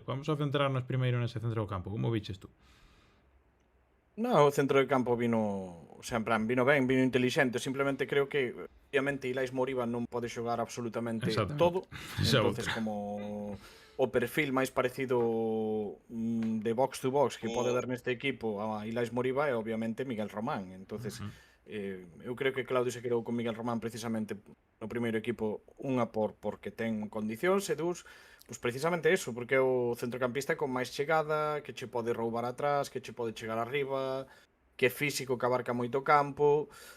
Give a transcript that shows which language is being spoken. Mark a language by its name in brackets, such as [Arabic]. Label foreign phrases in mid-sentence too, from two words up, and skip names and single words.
[Galician] Vamos a centrarnos primeiro nese centro do campo. Como viches tú? No, o centro de campo vino, o sea, en plan, vino ben, vino inteligente. Simplemente creo que, obviamente, Ilais Moriba non pode xogar absolutamente todo. Entonces, como o perfil máis parecido de [English] box to box [Galician] que pode ver neste equipo a Ilais Moriba é, obviamente, Miguel Román. Entonces, eu creo que Claudio se quedou con Miguel Román precisamente no primeiro equipo, unha porque ten condicións e dous, pois precisamente eso, porque é o centrocampista con máis chegada, que che pode roubar atrás, que che pode chegar arriba, que é físico, que abarca moito campo.